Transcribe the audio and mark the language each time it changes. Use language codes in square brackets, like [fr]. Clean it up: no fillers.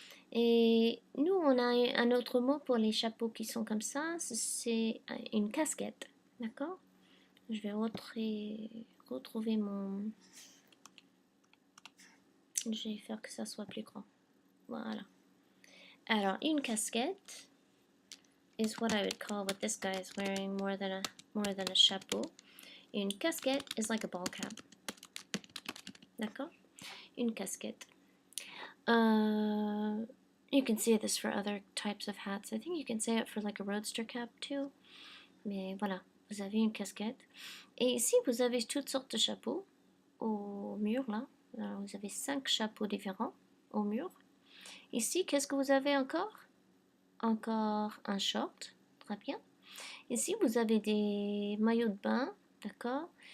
[fr] Et nous, on a un autre mot pour les chapeaux qui sont comme ça, c'est une casquette, d'accord? Je vais retrouver mon... Je vais faire que ça soit plus grand. Voilà. Alors, une casquette [en] is what I would call what this guy is wearing more than a chapeau. [fr] Une casquette [en] is like a ball cap. [fr] D'accord? Une casquette. [en] You can say this for other types of hats. I think you can say it for like a roadster cap too. [fr] Mais voilà, vous avez une casquette. Et ici, vous avez toutes sortes de chapeaux au mur là. Alors, vous avez 5 chapeaux différents au mur. Ici, qu'est-ce que vous avez encore? Encore un short, très bien. Ici, vous avez des maillots de bain, d'accord?